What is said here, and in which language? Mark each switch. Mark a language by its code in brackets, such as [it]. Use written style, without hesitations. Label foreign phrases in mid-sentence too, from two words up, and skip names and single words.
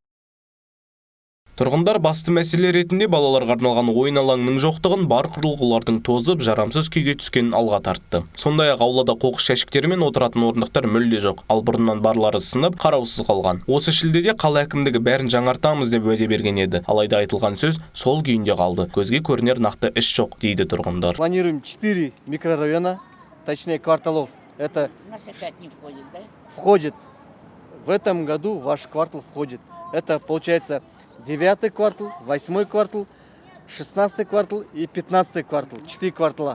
[kk] Тұрғындар басты мәселе ретінде балаларға арналған ойын алаңының жоқтығын, бар құрылғылардың тозып, жарамсыз күйге түскенін алға тартты. Сондай-ақ аулада қоқыс жәшіктері мен отыратын орындықтар мүлде жоқ. Ал бұрыннан барлары сынып, қараусыз қалған. Осы шілдеде қала әкімдігі бәрін жаңартамыз деп уәде берген еді. Алайда айтылған сөз сол күйінде қалды. Көзге көрінер нақты іс жоқ, дейді тұрғындар. [ru] Планируем 4 микрорайона, точнее кварталов. Это Наша 5 не входит, да? входит. В этом году ваш квартал входит. Это получается 9-й квартал, 8-й квартал, 16-й квартал и 15-й квартал. 4 квартала.